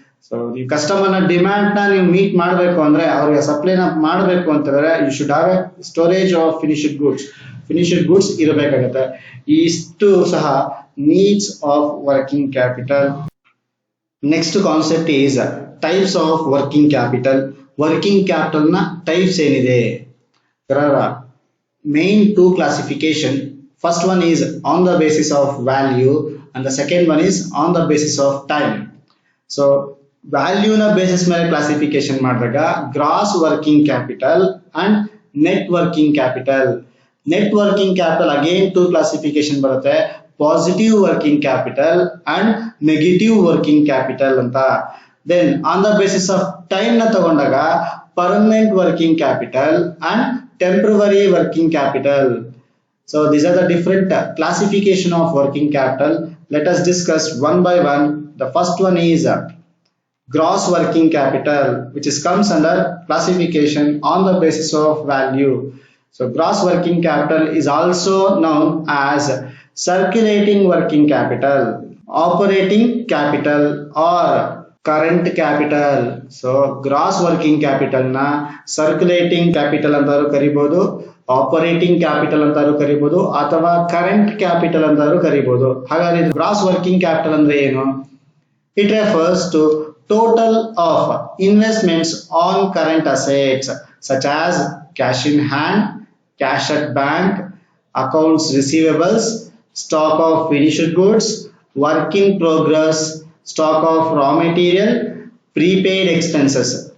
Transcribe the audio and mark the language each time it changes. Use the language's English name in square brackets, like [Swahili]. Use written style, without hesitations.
[Kannada] So ನೀವು ಕಸ್ಟಮರ್ನ demand ನ ನೀವು ಮೀಟ್ ಮಾಡಬೇಕು ಅಂದ್ರೆ, ಅವ್ರಿಗೆ ಸಪ್ಲೈನ ಮಾಡಬೇಕು ಅಂತಂದ್ರೆ [English] you should have a storage of finished goods [Kannada] ಇರಬೇಕಾಗತ್ತೆ. ಇಷ್ಟು ಸಹ [English] Needs of working capital. Next concept is types of working capital. [Kannada] Working capital ನ ಟೈಪ್ಸ್ ಏನಿದೆ? [English] There are main two classification. First one is on the basis of value and the second one is on the basis of time. [Kannada] So value na basis ಮೇಲೆ classification ಮಾಡಿದಾಗ gross working capital and net working capital. Net working capital again two classification ಬರುತ್ತೆ, positive working capital and negative working capital ಅಂತ. [English] Then on the basis of time ನ ತಗೊಂಡಾಗ permanent working capital and temporary working capital. So these are the different classification of working capital. Let us discuss one by one. The first one is gross working capital, which is comes under classification on the basis of value. So gross working capital is also known as circulating working capital, operating capital or current capital. [Kannada] So gross working capital na circulating capital ಅಂತಾರು ಕರಿಬಹುದು, operating capital ಅಂತಾರು ಕರಿಬಹುದು ಅಥವಾ current capital ಅಂತಾರು ಕರಿಬಹುದು. ಹಾಗಾದ್ರೆ gross working capital ಅಂದ್ರೆ ಏನು? [English] It refers to total of investments on current assets such as cash in hand, cash at bank, accounts receivables, stock of finished goods, work in progress, stock of raw material, prepaid expenses.